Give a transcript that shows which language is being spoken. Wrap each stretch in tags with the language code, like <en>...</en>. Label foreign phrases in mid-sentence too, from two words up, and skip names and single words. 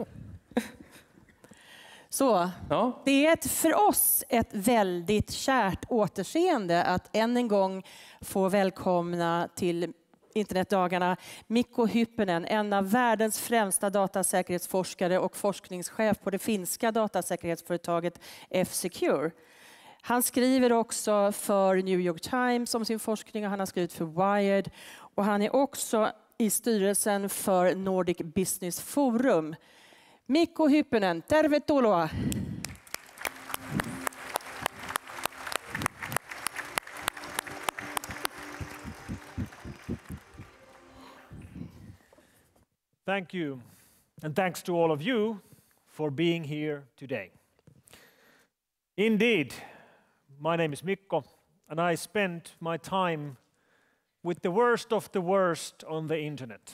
<sv>Så, det är för oss ett väldigt kärt återseende att än en gång få välkomna till internetdagarna Mikko Hyppönen, en av världens främsta datasäkerhetsforskare och forskningschef på det finska datasäkerhetsföretaget F-Secure. Han skriver också för New York Times om sin forskning och han har skrivit för Wired. Och han är också i styrelsen för Nordic Business Forum.</sv> <fi>Mikko Hyppönen, tervetuloa!</fi> <en>Thank you, and thanks to all of you for being here today. Indeed, my name is Mikko, and I spend my time with the worst of the worst on the internet.</en>